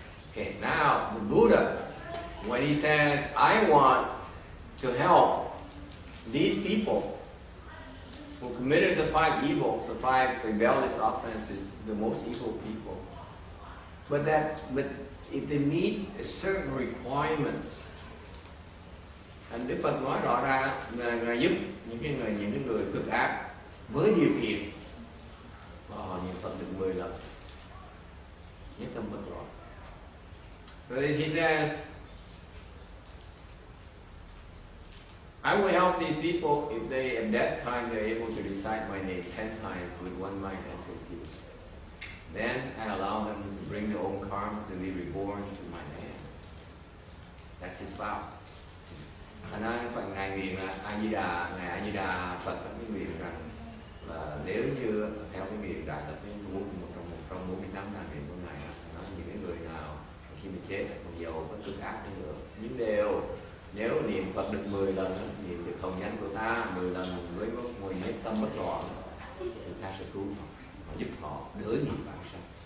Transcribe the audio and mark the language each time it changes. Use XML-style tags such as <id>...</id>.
<en>Okay, now the Buddha, when he says, I want to help these people who committed the 5 evils, the 5 rebellious offenses, the most evil people. But if they meet certain requirements, and</en> <vi>Đức Phật nói rõ ra là giúp những cái người cực ác với điều kiện niệm Phật được 10 lần, nhất tâm bất loạn.</vi> <en>So he says, I will help these people if they, at that time, they're able to recite my name 10 times with one mind and confused. Then I allow them to bring their own karma to be reborn to my name. That's his vow.</en> <vi>Phần ngài nguyện là ngài A Di Đà Phật có cái nguyện rằng là nếu như theo cái nguyện đại tập một trong 48 ngàn nguyện của ngài, nói những cái người nào khi mà chết còn dầu có cực ác đi nữa, nhưng đều nếu niệm Phật được 10 lần, niệm được hồng danh của ta 10 lần với một nhất tâm bất loạn, thì ta sẽ cứu họ, giúp họ đỡ nghiệp bản sanh.</vi>